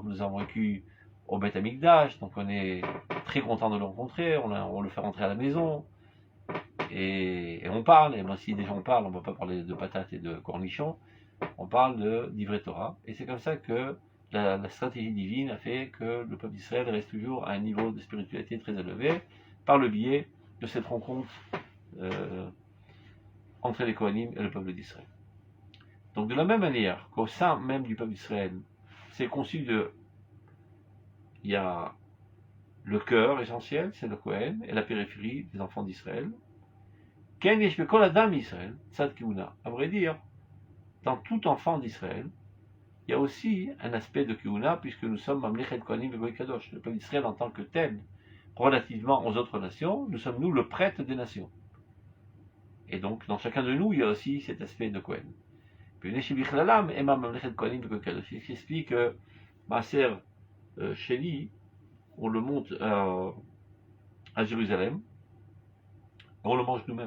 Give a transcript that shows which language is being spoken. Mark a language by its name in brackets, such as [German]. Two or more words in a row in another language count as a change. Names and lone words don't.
[French] nous avons vécus au Beth Amikdash, donc on est très content de le rencontrer, on le fait rentrer à la maison, et on parle, et moi si des gens parlent, on ne va pas parler de patates et de cornichons, on parle d' [Hebrew] דברי תורה, [French] et c'est comme ça que la stratégie divine a fait que le peuple d'Israël reste toujours à un niveau de spiritualité très élevé, par le biais de cette rencontre entre les Kohanim et le peuple d'Israël. Donc de la même manière qu'au sein même du peuple d'Israël, c'est conçu il y a le cœur essentiel, c'est le Kohen, et la périphérie des enfants d'Israël. [Hebrew] כן יש בכל אדם ישראל צד כהונה. [French] À vrai dire, dans tout enfant d'Israël, il y a aussi un aspect de keuna, puisque nous sommes [Hebrew] ממלכת כהנים וגוי קדוש. [French] Le peuple d'Israël en tant que tel, relativement aux autres nations, nous sommes nous le prêtre des nations. Et donc, dans chacun de nous, il y a aussi cet aspect de Kohen. Puis, ce qui explique que [Hebrew] מעשר שני, [French] on le monte à Jérusalem, et on le mange nous-mêmes.